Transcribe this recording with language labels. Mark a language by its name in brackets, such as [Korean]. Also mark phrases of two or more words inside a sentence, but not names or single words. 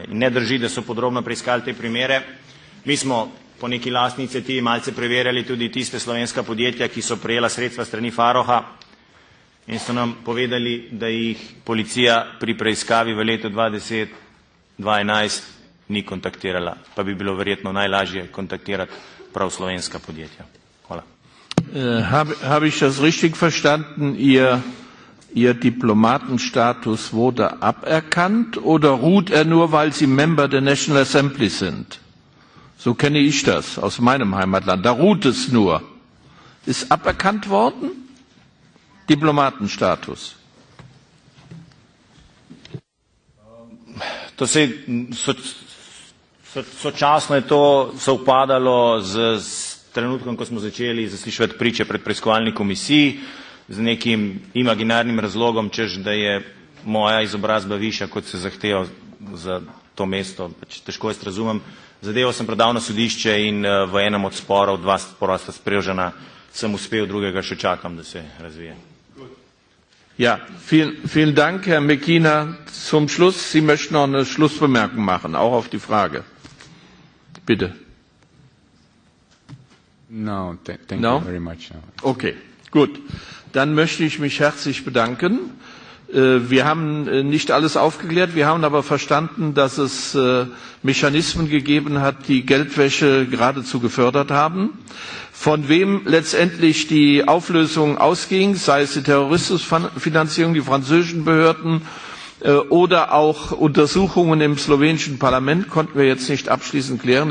[Slovenian] In ne drži, da so podrobno preiskali te primere. Mi smo po neki lastni iniciativi malce preverjali tudi tiste slovenska podjetja, ki so prejela sredstva strani Faroha in so nam povedali, da jih policija pri preiskavi v letu 2010-2011 ni kontaktirala, pa bi bilo verjetno najlažje kontaktirati prav slovenska podjetja. Hvala. [German] Habe ich das richtig verstanden? Ihr Diplomatenstatus wurde aberkannt oder ruht er nur, weil Sie Member der National Assembly sind? So kenne ich das aus meinem Heimatland. Da ruht es nur. Ist aberkannt worden? Diplomatenstatus. [Slovenian] To se sočasno je to sovpadalo z trenutkom, ko smo začeli zasliševati priče pred preiskovalni komisiji z nekim imaginarnim razlogom, češ da je moja izobrazba višja, kot se zahteva za to mesto. Pač težko jaz razumem. Zadevo sem predal na sodišče in v enem od sporov, 2 spora sta sprijržena, sem uspel, drugega še čakam, da se razvije. [German] Ja, vielen Dank, Herr Mekina. Zum Schluss, Sie möchten noch eine Schlussbemerkung machen, auch auf die Frage. Bitte. [English] No, thank you very much. No. [German] Okay, gut. Dann möchte ich mich herzlich bedanken. Wir haben nicht alles aufgeklärt, wir haben aber verstanden, dass es Mechanismen gegeben hat, die Geldwäsche geradezu gefördert haben. Von wem letztendlich die Auflösung ausging, sei es die Terrorismusfinanzierung, die französischen Behörden oder auch Untersuchungen im slowenischen Parlament, konnten wir jetzt nicht abschließend klären.